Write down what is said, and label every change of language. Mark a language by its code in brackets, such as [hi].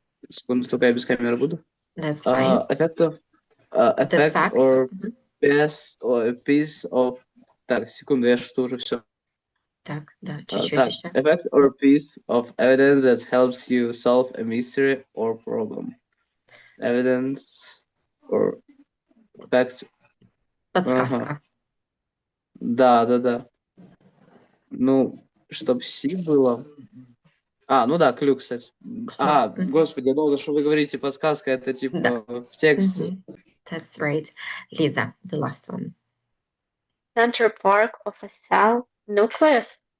[ru] Секунду, только я без камеры буду. [en] That's fine. Effect or piece of [ru] Так, секунду, я что уже все. Так, да, чуть-чуть Так, еще. [en] effect or piece of evidence that helps you solve a mystery or problem. Evidence or fact. [ru] Подсказка. Ага. Да. Ну, чтоб C было. Ну да, клю, кстати. Господи, я думал, что вы говорите подсказка, это типа Да. в тексте. [en] That's right. Lisa, the last one. Center part of a cell nucleus.